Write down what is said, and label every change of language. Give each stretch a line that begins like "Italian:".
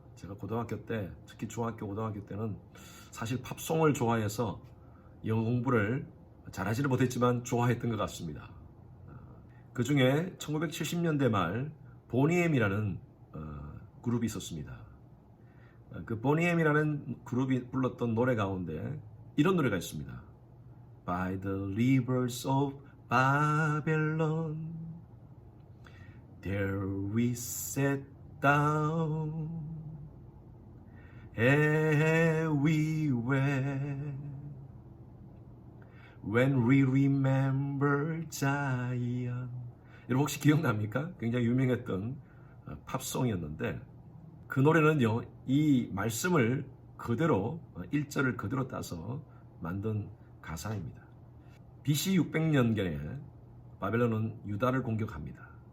Korean: 제가 고등학교 때, 특히 중학교, 고등학교 때는 사실 팝송을 좋아해서 영어 공부를 잘하지는 못했지만 좋아했던 것 같습니다. 그 중에 1970년대 말 보니엠이라는 그룹이 있었습니다. 그 보니엠이라는 그룹이 불렀던 노래 가운데 이런 노래가 있습니다.
English: By the rivers of Babylon, there we sat down, and we wept, when we remember Zion.
Korean: 여러분 혹시 기억납니까? 굉장히 유명했던 팝송이었는데 그 노래는요, 이 말씀을 그대로 1절을 그대로 따서 만든 가사입니다. BC 600년경에 바벨론은 유다를 공격합니다.